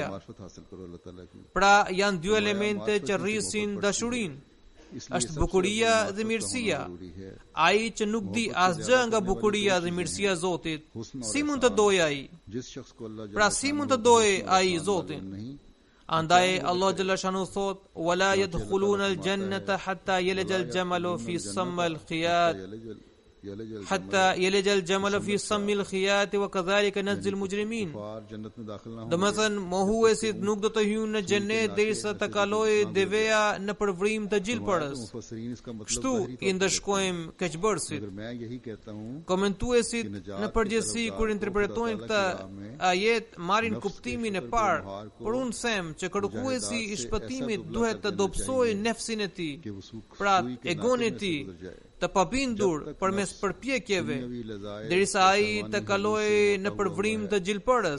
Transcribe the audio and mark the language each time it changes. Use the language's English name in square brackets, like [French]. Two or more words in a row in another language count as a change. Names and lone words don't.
[Albanian] Pra janë dy elemente që rrisin dashurinë. Është bukuria dhe mirësia. Ai që nuk di asgjë nga bukuria dhe mirësia e Zotit, si mund të dojë ai? Pra si mund të dojë ai Zotin? [Arabic] Andaj الله جل شأنه thot, "ولا يدخلون الجنة حتى يلج الجمل في سم الخياط." حتى يلج الجمل في سم الخياط وكذلك نجزي المجرمين. [Albanian] Domethënë, mohuesit nuk do të hyjnë në xhenet derisa të kalojë deveja në përvrim të gjilpërës. Kështu i ndëshkojmë keqbërësit. Komentuesit në përgjithësi kur interpretojnë këtë ajet marrin kuptimin e parë, por unë them që kërkuesi i shpëtimit duhet të dobësojë nefsin e tij, pra egon e tij, të pabindur përmes përpjekjeve, derisa ai të kalojë në përvrim të gjilpërës.